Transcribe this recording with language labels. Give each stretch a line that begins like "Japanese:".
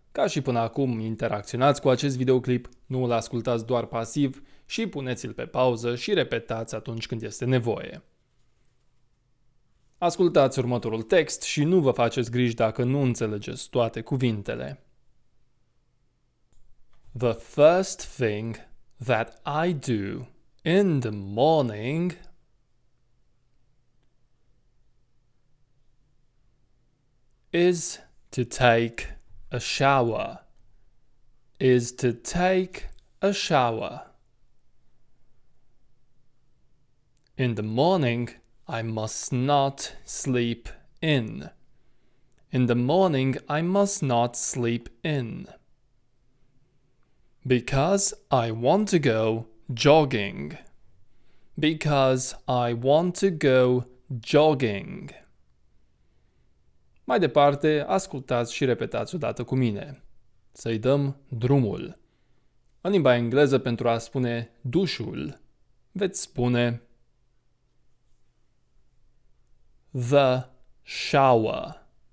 Romanian: Ca și până acum, interacționați cu acest videoclip, nu îl ascultați doar pasiv și puneți-l pe pauză și repetați atunci când este nevoie. Ascultați următorul text și nu vă faceți griji dacă nu înțelegeți toate cuvintele.
English: The first thing that I do in the morning is to take a shower. Is to take a shower. In the morning, I must not sleep in. In the morning, I must not sleep in. Because I want to go jogging. Because I want to go jogging.
Romanian: Mai departe, ascultați și repetați odată cu mine. Să-i dăm drumul. În limba engleză, pentru a spune dușul, veți spune the shower.